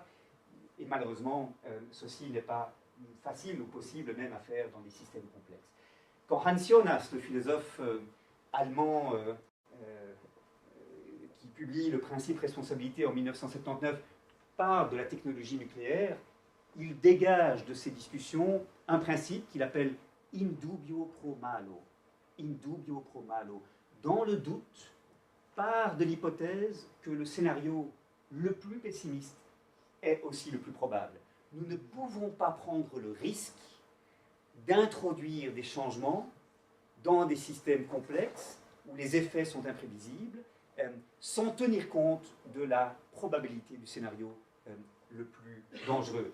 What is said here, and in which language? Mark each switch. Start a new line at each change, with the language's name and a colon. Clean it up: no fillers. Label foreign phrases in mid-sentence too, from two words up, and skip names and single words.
French: Et malheureusement, ceci n'est pas facile ou possible même à faire dans des systèmes complexes. Quand Hans Jonas, le philosophe allemand qui publie le principe responsabilité en 1979, parle de la technologie nucléaire, il dégage de ces discussions un principe qu'il appelle
Latin: in dubio pro malo. In dubio pro malo.
French: Dans le doute, part de l'hypothèse que le scénario le plus pessimiste est aussi le plus probable. Nous ne pouvons pas prendre le risque d'introduire des changements dans des systèmes complexes où les effets sont imprévisibles, sans tenir compte de la probabilité du scénario le plus dangereux.